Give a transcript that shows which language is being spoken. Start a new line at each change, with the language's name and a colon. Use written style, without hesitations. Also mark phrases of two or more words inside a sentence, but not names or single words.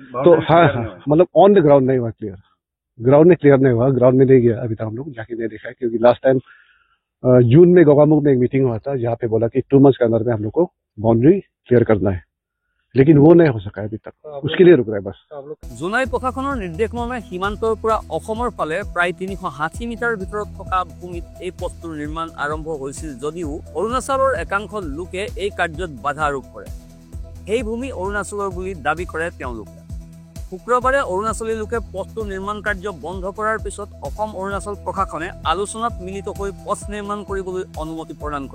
Hindi: तो हाँ हाँ मतलब
English: on the ground
Hindi: नहीं हुआ क्लियर, ग्राउंड में क्लियर नहीं हुआ, ग्राउंड में नहीं गया अभी तक हम लोग जाके नहीं देखा है, क्योंकि
English: last time
Hindi: जून में गोगामुख में एक मीटिंग हुआ था जहाँ पे बोला कि 2 months के अंदर में हम लोग को
English: boundary clear
Hindi: करना है, लेकिन वो नहीं हो सका अभी तक, उसके लिए रुक रहा है बस।
Assamese: জোনাই প্ৰশাসনৰ নিৰ্দেশমৰ্মে সীমান্তৰ পৰা অসমৰ ফালে প্ৰায় 360 মিটাৰ ভিতৰত থকা ভূমিত এই পথটোৰ নিৰ্মাণ আৰম্ভ হৈছিল যদিও অৰুণাচলৰ একাংশ লোকে এই কাৰ্যত বাধা আৰোপ কৰে। সেই ভূমি অৰুণাচলৰ বুলি দাবী কৰে তেওঁলোকে। শুক্ৰবাৰে অৰুণাচলী লোকে পথটোৰ নিৰ্মাণ কাৰ্য বন্ধ কৰাৰ পিছত অসম অৰুণাচল প্ৰশাসনে আলোচনাত মিলিত হৈ পথ নিৰ্মাণ কৰিবলৈ অনুমতি প্ৰদান কৰে।